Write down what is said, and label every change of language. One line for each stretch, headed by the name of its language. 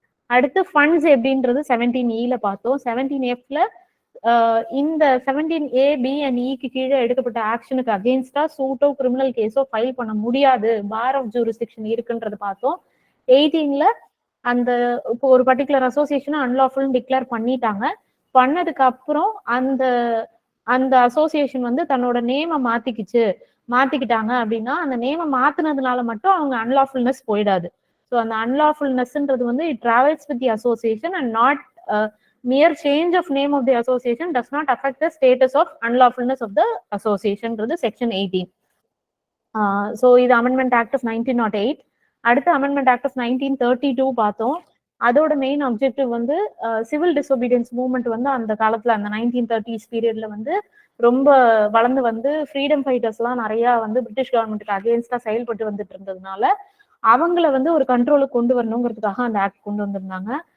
Tamil: அடுத்து ஃபண்ட்ஸ் எப்படின்றது 17Eல பார்த்தோம். 17Fல இந்த 17A, B and Eக்கு கீழே எடுக்கப்பட்ட ஆக்ஷனுக்கு அகெயின்ஸ்டா சூட்டோ கிரிமினல் கேஸோ ஃபைல் பண்ண முடியாது, பார் ஆஃப் ஜூரிஸ்டிக்ஷன் இருக்குன்றது பார்த்தோம். 18ல அந்த இப்போ ஒரு பர்டிகுலர் அசோசியேஷனை அன்லாஃபுல் டிக்ளேர் பண்ணிட்டாங்க. பண்ணதுக்கு அப்புறம் அந்த அந்த அசோசியேஷன் வந்து தன்னோட நேமை மாத்திக்கிட்டாங்க அப்படின்னா அந்த நேமை மாத்தினதுனால மட்டும் அவங்க அன்லாஃபுல்னஸ் போயிடாது. ஸோ அந்த அன்லாஃபுல்னஸ்ன்றது வந்து
English: It travels with the association and not mere change of name of the association does not affect the status of unlawfulness of the association. Section 18.
Tamil: So இது அமெண்ட்மெண்ட் ஆக்ட் ஆஃப் 1908. அடுத்து அமெண்ட்மெண்ட் ஆக்ட் ஆஃப் 1932 பார்த்தோம். அதோட main objective வந்து civil disobedience movement வந்து அந்த காலத்துல அந்த 1930s பீரியட்ல வந்து ரொம்ப வளர்ந்து வந்து ஃப்ரீடம் ஃபைட்டர்ஸ் எல்லாம் நிறைய வந்து பிரிட்டிஷ் கவர்மெண்ட்டுக்கு அகேன்ஸ்டா செயல்பட்டு வந்துட்டு இருந்ததுனால அவங்கள வந்து ஒரு கண்ட்ரோலுக்கு கொண்டு வரணுங்கிறதுக்காக அந்த ஆக்ட் கொண்டு வந்திருந்தாங்க.